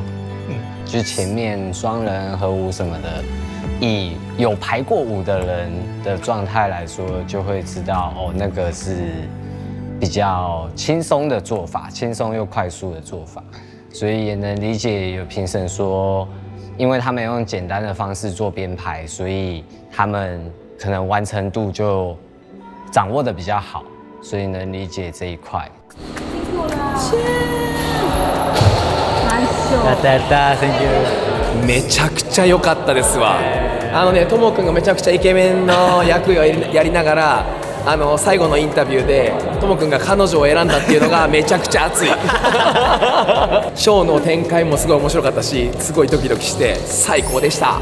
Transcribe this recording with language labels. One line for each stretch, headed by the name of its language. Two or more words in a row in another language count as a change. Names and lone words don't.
Chinese: 就是前面双人合舞什么的，以有排过舞的人的状态来说，就会知道那个是比较轻松的做法，轻松又快速的做法。所以也能理解有评审说，因为他们用简单的方式做编排，所以他们可能完成度就掌握的比较好，所以能理解这一块。
Japanese: めちゃくちゃ良かったですわ。ともくんがめちゃくちゃイケメンの役をやりながら。最後のインタビューでともくんが彼女を選んだっていうのがめちゃくちゃ熱いショーの展開もすごい面白かったし、すごいドキドキして最高でした。